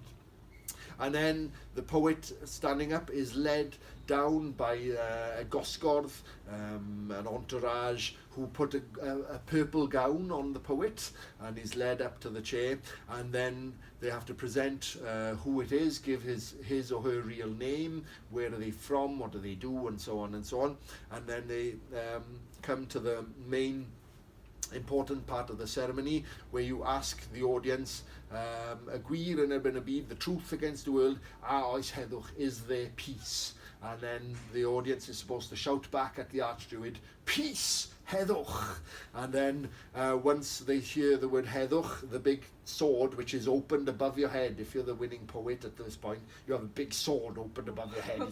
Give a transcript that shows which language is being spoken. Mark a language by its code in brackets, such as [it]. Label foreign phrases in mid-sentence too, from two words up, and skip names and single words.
[en] And then the poet standing up is led down by a gosgordd, an entourage, who put a purple gown on the poet and is led up to the chair, and then they have to present who it is, give his or her real name, where are they from, what do they do, and so on and so on. And then they come to the main important part of the ceremony, where you ask the audience, [cy] a gwir yn erbyn y byd, [en] the truth against the world, [cy] a oes heddwch, [en] is there peace? And then the audience is supposed to shout back at the Archdruid, peace, heddwch. And then once they hear the word heddwch, the big sword, which is opened above your head, if you're the winning poet at this point, you have a big sword opened above your head.